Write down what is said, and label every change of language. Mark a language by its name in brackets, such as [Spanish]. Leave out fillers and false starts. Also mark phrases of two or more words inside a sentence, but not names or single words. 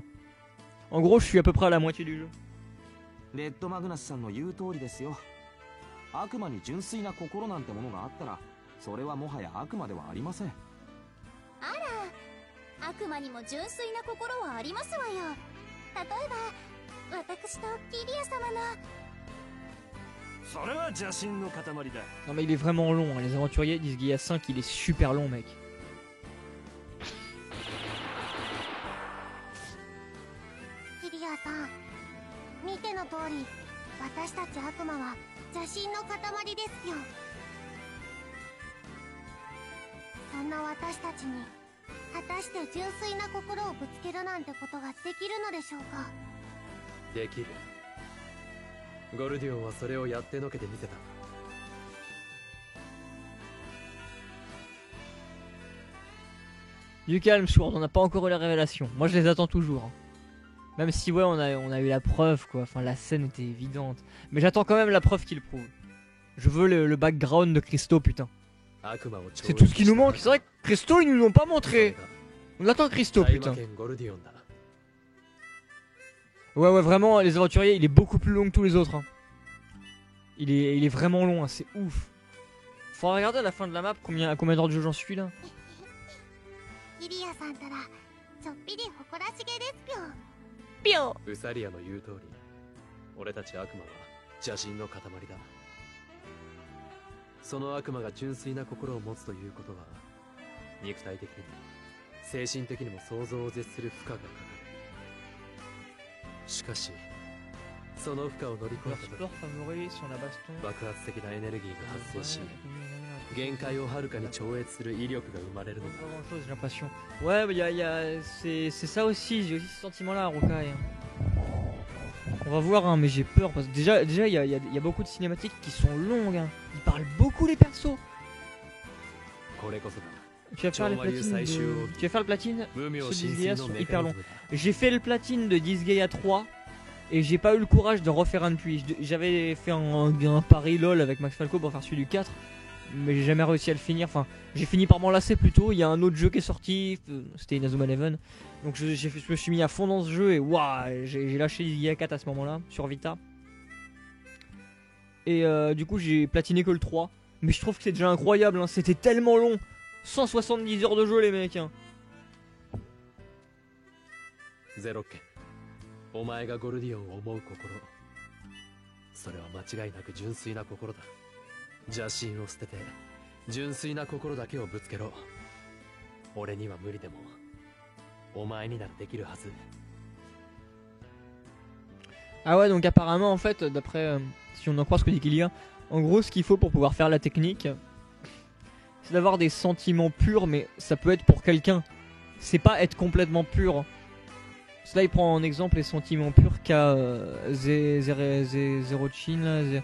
[French] En gros, je suis à peu près à la moitié du jeu. [Japanese] Red Magnus-sanの言う通りですよ。悪魔に純粋な心なんてものがあったら、それはもはや悪魔ではありません。あら、悪魔にも純粋な心はありますわよ。例えば、私とキリア様の。それは邪神の塊だ。 [French] Non mais il est vraiment long, hein. Les aventuriers disent qu'il y a 5, il est super long, mec. [Japanese] キリアさん、見ての通り、私たち悪魔は邪神の塊ですよ。そんな私たちに果たして純粋な心をぶつけるなんてことができるのでしょうか。できる。ゴルディオンはそれをやってのけてみせた。 [French] Du calme, Sword, on n'a pas encore eu la révélation. Moi, je les attends toujours. Hein. Même si, ouais, on a eu la preuve, quoi. Enfin, la scène était évidente. Mais j'attends quand même la preuve qu'il prouve. Je veux le background de Christo, putain. C'est tout ce qui nous manque. C'est vrai que Christo, ils nous l'ont pas montré. On attend Christo, putain. Ouais, vraiment, les aventuriers, il est beaucoup plus long que tous les autres. Hein. Il est vraiment long, hein, c'est ouf. Faut regarder à la fin de la map à combien d'heures de jeu j'en suis là. Pion. [Japanese] ウサリアの言う通り、俺たち悪魔は邪神の塊だ。その悪魔が純粋な心を持つということは、肉体的にも精神的にも想像を絶する負荷がかかる。しかしその負荷を乗り越え [French] Leur [Japanese] た時 [French] sport favori sur la baston. [Japanese] 爆発的なエネルギーが発生し限界をはるかに超越する威力が生まれるのだ。 [French] Pas grand chose, j'ai l'impression. Ouais, bah, c'est ça aussi, j'ai aussi ce sentiment-là à Rokai. On va voir, hein, mais j'ai peur parce que déjà il y a beaucoup de cinématiques qui sont longues. Hein. Ils parlent beaucoup les persos. [Japanese] これこそだ。 [French] Tu vas faire les platines de... Tu vas faire le platine [Japanese] 無名 [French] Ceux de [Japanese] 神 [French] Disgaea [Japanese] 髄の [French] sont [Japanese] メ [French] hyper [Japanese] カニ [French] longs. [Japanese] ズムだ。 [French] J'ai fait le platine de Disgaea 3 et j'ai pas eu le courage de refaire un depuis. J'avais fait un pari lol avec Max Falco pour faire celui du 4, mais j'ai jamais réussi à le finir. Enfin, j'ai fini par m'en lasser plutôt. Il y a un autre jeu qui est sorti, c'était Inazuma Eleven. Donc je me suis mis à fond dans ce jeu et waouh, j'ai lâché Disgaea 4 à ce moment-là sur Vita. Et du coup, j'ai platiné que le 3. Mais je trouve que c'est déjà incroyable, hein. C'était tellement long. 170 heures de jeu, les mecs. Hein. [Japanese] ゼロケン、お前がゴルディオンを思う心、それは間違いなく純粋な心だ。邪心を捨てて純粋な心だけをぶつけろ。俺には無理でもお前にならできるはず。 [French] Ah ouais, donc apparemment, en fait, d'après si on en croit ce que dit Kylia, en gros, ce qu'il faut pour pouvoir faire la technique, c'est d'avoir des sentiments purs, mais ça peut être pour quelqu'un. C'est pas être complètement pur. Là, il prend en exemple les sentiments purs qu'a Zerochin.